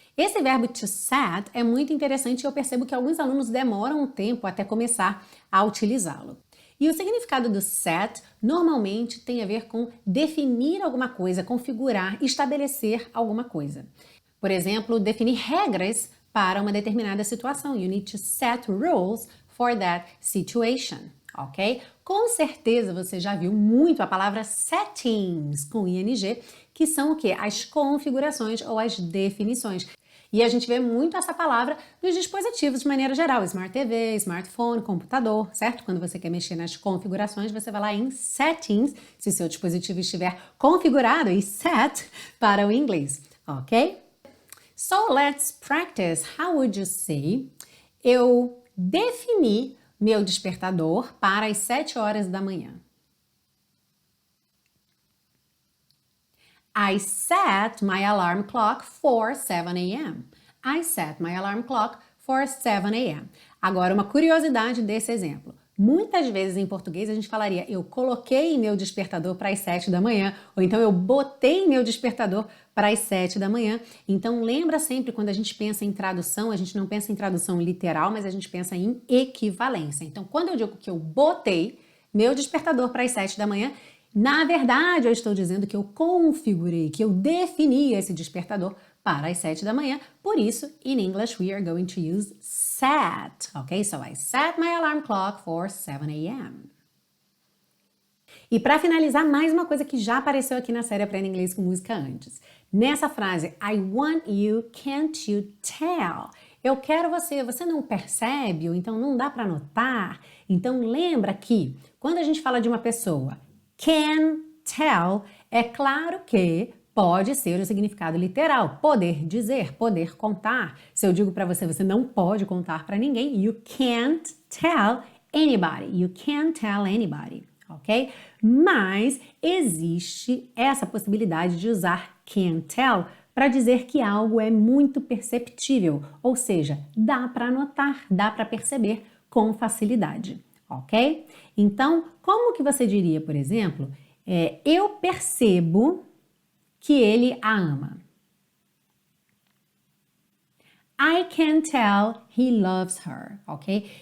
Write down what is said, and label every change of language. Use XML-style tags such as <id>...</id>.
<pt>Esse verbo to set é muito interessante e eu percebo que alguns alunos demoram um tempo até começar a utilizá-lo. E o significado do set normalmente tem a ver com definir alguma coisa, configurar, estabelecer alguma coisa. Por exemplo, definir regras para uma determinada situação.</pt> <en>You need to set rules for that situation, ok?</en> <pt>Com certeza você já viu muito a palavra settings com ing, que são o quê? As configurações ou as definições. E a gente vê muito essa palavra nos dispositivos de maneira geral, Smart TV, smartphone, computador, certo? Quando você quer mexer nas configurações, você vai lá em Settings, se seu dispositivo estiver configurado, e Set para o inglês, ok?</pt> <en>So let's practice. How would you say?</en> <pt>Eu defini meu despertador para as 7 horas da manhã.</pt> <en>I set my alarm clock for 7 a.m. I set my alarm clock for 7 a.m.</en> <pt>Agora, uma curiosidade desse exemplo. Muitas vezes em português a gente falaria eu coloquei meu despertador para as 7 da manhã, ou então eu botei meu despertador para as 7 da manhã. Então lembra sempre quando a gente pensa em tradução, a gente não pensa em tradução literal, mas a gente pensa em equivalência. Então quando eu digo que eu botei meu despertador para as 7 da manhã, na verdade, eu estou dizendo que eu configurei, que eu defini esse despertador para as 7 da manhã. Por isso,</pt> <en>in English, we are going to use set. Ok? So I set my alarm clock for 7 a.m.</en> <pt>E para finalizar, mais uma coisa que já apareceu aqui na série Aprenda Inglês com Música antes.</pt> <en>Nessa frase, I want you, can't you tell?</en> <pt>Eu quero você, você não percebe? Ou então não dá para notar? Então lembra que quando a gente fala de uma pessoa, can tell, é claro que pode ser o significado literal, poder dizer, poder contar. Se eu digo para você, você não pode contar para ninguém,</pt> <en>you can't tell anybody,</en> <pt>you can't tell anybody, ok? Mas existe essa possibilidade de usar can tell para dizer que algo é muito perceptível, ou seja, dá para notar, dá para perceber com facilidade, ok? Então, como que você diria, por exemplo, eu percebo que ele a ama.</pt> <en>I can tell he loves her, ok?</en>